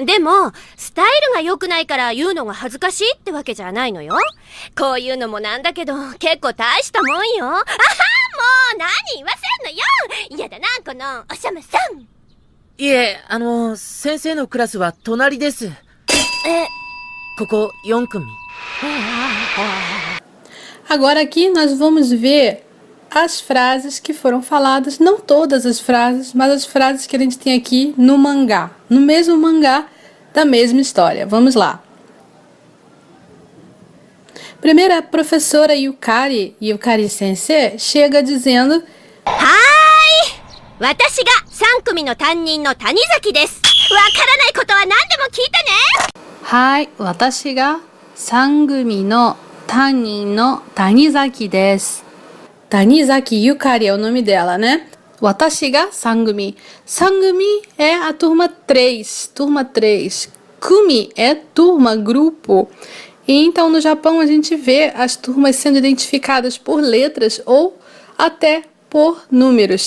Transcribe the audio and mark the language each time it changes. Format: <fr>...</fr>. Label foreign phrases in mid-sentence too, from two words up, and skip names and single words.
<ja>でも、スタイルが良くないから言うのが恥ずかしいってわけじゃないのよ。こういうのもなんだけど、結構大したもんよ。もう何言わせんのよ。やだな、このおしゃまさん。いえ、先生のクラスは隣です。ここ4組。</ja> <pt>Agora aqui nós vamos ver as frases que foram faladas, não todas as frases, mas as frases que a gente tem aqui no mangá, no mesmo mangá da mesma história. Vamos lá. Primeiro, a professora Yukari Sensei, chega dizendo: Hi!</pt> <ja>私が3組の担任の谷崎です。わからないことは何でも聞いてね。</ja> <pt>Hi!</pt> <ja>私が3組の担任の谷崎です。</ja> <pt>Tanizaki Yukari é o nome dela, né?</pt> <ja>私が三組.</ja> <pt>Sangumi é a turma 3. Kumi é turma, grupo. E então no Japão a gente vê as turmas sendo identificadas por letras ou até por números.</pt>